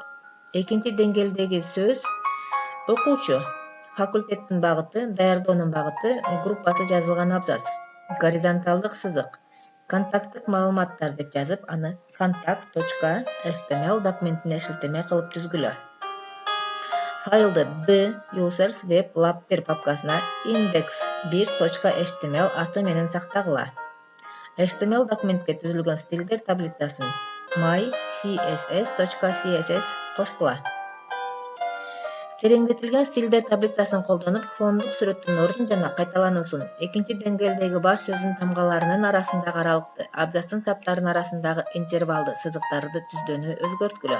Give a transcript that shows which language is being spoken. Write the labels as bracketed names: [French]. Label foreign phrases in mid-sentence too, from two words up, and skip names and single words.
[Kyrgyz] Экинчи деңгээлдеги сөз окуучу, факультеттин багыты, даярдоонун багыты, группасы жазылган абзац, горизонталдык сызык. Контакттык маалыматтар деп жазып, аны contact.html документине шилтеме кылып түзгүлө. Файлды users web lab 1 папкасына index1.html аты менен сактагыла. HTML документке түзүлгөн стилдер таблицасын my css.css кошкула. Тереңдетилген стилдер таблицасын колдонуп, фондук сүрөттүн ордун жана кайталануусун, экинчи деңгээлдеги баш сөздүн тамгаларынын арасындагы аралыкты, абзацтын саптарынын арасындагы интервалды сызыктарды түздөнү өзгөрткүлө.